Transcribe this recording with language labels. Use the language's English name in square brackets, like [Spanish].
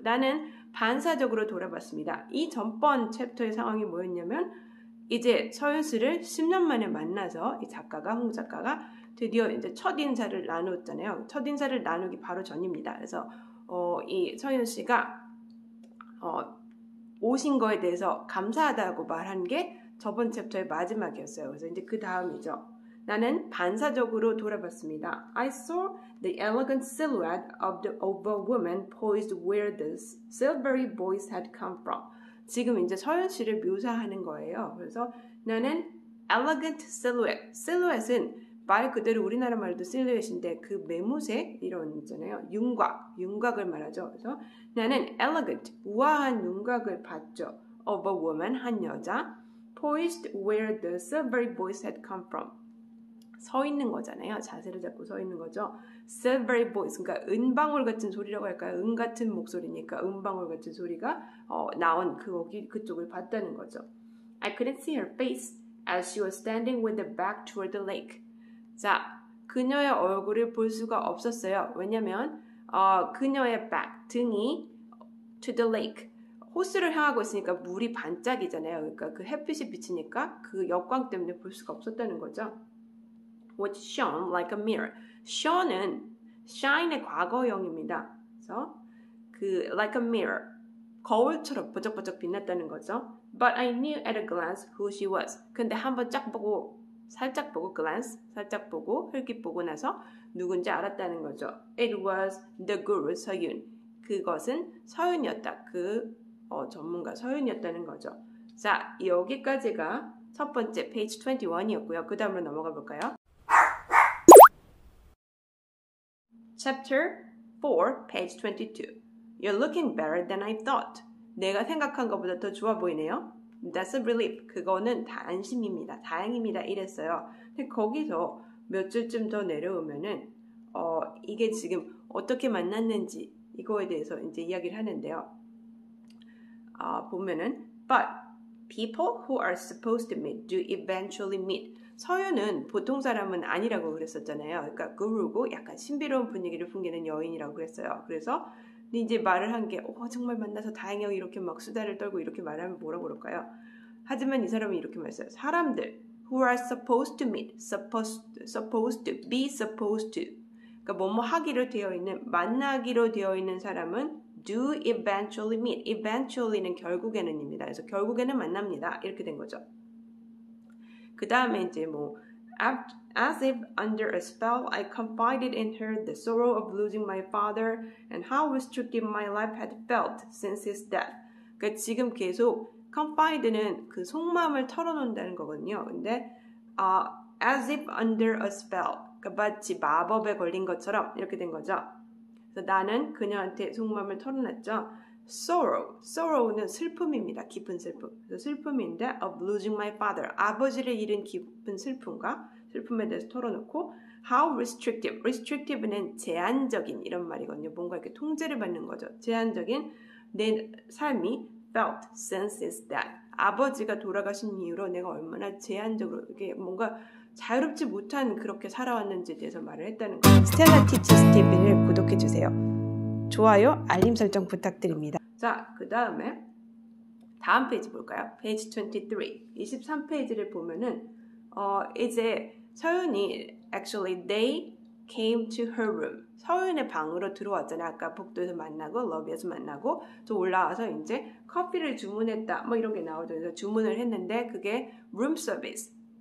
[Korean] 나는 반사적으로 돌아봤습니다. 이 전번 챕터의 상황이 뭐였냐면 이제 서윤 씨를 10년 만에 만나서 이 작가가, 홍 작가가 드디어 이제 첫 인사를 나눴잖아요. 첫 인사를 나누기 바로 전입니다. 그래서 이 서윤 씨가 오신 거에 대해서 감사하다고 말한 게 저번 챕터의 마지막이었어요. 그래서 이제 그 다음이죠. 나는 반사적으로 돌아봤습니다. [English] I saw the elegant silhouette of a woman poised where the silvery voice had come from. [Korean] 지금 이제 서윤 씨를 묘사하는 거예요. 그래서 나는 [English] elegant silhouette. [Korean] silhouette은 말 그대로 우리나라 말도 실루엣인데 그 매무새 이런 있잖아요. 윤곽을 말하죠. 그래서 나는 elegant, 우아한 윤곽을 봤죠. [English] of a woman, [Korean] 한 여자, [English] poised where the silvery voice had come from. [Korean] 서 있는 거잖아요. 자세를 잡고 서 있는 거죠. [English] silvery voice, [Korean] 그러니까 은방울 같은 소리라고 할까요? 은 같은 목소리니까 은방울 같은 소리가 나온 그쪽을 봤다는 거죠. [English] I couldn't see her face as she was standing with her back toward the lake. [Korean] 자, 그녀의 얼굴을 볼 수가 없었어요. 왜냐면 그녀의 back, 등이 [English] to the lake, [Korean] 호수를 향하고 있으니까 물이 반짝이잖아요. 그러니까 그 햇빛이 비치니까 그 역광 때문에 볼 수가 없었다는 거죠. [English] Which shone like a mirror. [Korean] shone은 shine의 과거형입니다. 그래서 그 [English] like a mirror, [Korean] 거울처럼 번쩍번쩍 빛났다는 거죠. [English] But I knew at a glance who she was. [Korean] 근데 한번 살짝 보고 glance, 살짝 보고 흘낏 보고 나서 누군지 알았다는 거죠. [English] It was the guru 서윤. [Korean] 그것은 서윤이었다. 그 전문가 서윤이었다는 거죠. 자, 여기까지가 첫 번째 page 21이었고요. 그 다음으로 넘어가 볼까요? [English] Chapter 4, page 22. You're looking better than I thought. [Korean] 내가 생각한 것보다 더 좋아 보이네요. [English] That's a relief. [Korean] 그거는 안심입니다. 다행입니다. 이랬어요. 근데 거기서 몇 줄쯤 더 내려오면은 이게 지금 어떻게 만났는지 이거에 대해서 이제 이야기를 하는데요. [English] 보면은 But people who are supposed to meet do eventually meet. [Korean] 서윤은 보통 사람은 아니라고 그랬었잖아요. 그러니까 구루고 약간 신비로운 분위기를 풍기는 여인이라고 그랬어요. 그래서 이제 말을 한 게 정말 만나서 다행이요 이렇게 막 수다를 떨고 이렇게 말하면 뭐라고 그럴까요? 하지만 이 사람은 이렇게 말했어요. [English] 사람들 who are supposed to meet, supposed to, be supposed to, [Korean] 그러니까 뭐뭐 하기로 되어 있는, 만나기로 되어 있는 사람은 [English] do eventually meet. [Korean] eventually는 결국에는입니다. 그래서 결국에는 만납니다. 이렇게 된 거죠. 그 다음에 이제 [English] as if under a spell, I confided in her the sorrow of losing my father and how restrictive my life had felt since his death. [Korean] 그러니까 지금 계속 confide는 그 속마음을 털어놓는다는 거거든요. 근데 [English] as if under a spell, [Korean] 그러니까 마치 마법에 걸린 것처럼 이렇게 된 거죠. 그래서 나는 그녀한테 속마음을 털어놨죠. sorrow는 슬픔입니다. 깊은 슬픔. 그래서 슬픔인데 [English] of losing my father, [Korean] 아버지를 잃은 깊은 슬픔에 대해서 털어놓고 how restrictive는 제한적인 이런 말이거든요. 뭔가 이렇게 통제를 받는 거죠. 제한적인 내 삶이 [English] felt since his death. [Korean] 아버지가 돌아가신 이후로 내가 얼마나 제한적으로 이게 뭔가 자유롭지 못한 그렇게 살아왔는지에 대해서 말을 했다는 거예요. 스텔라 티치스 TV를 구독해주세요. 좋아요, 알림 설정 부탁드립니다. 자, 그 다음에 다음 페이지 볼까요? [English] Page 23. [Korean] 23페이지를 보면은 이제 서윤이 [English] actually they came to her room. [Korean] 서윤의 방으로 들어왔잖아요. 아까 복도에서 만나고 러비에서 만나고 또 올라와서 이제 커피를 주문했다. 뭐 이런 게 나오죠. 그래서 주문을 했는데 그게 room service.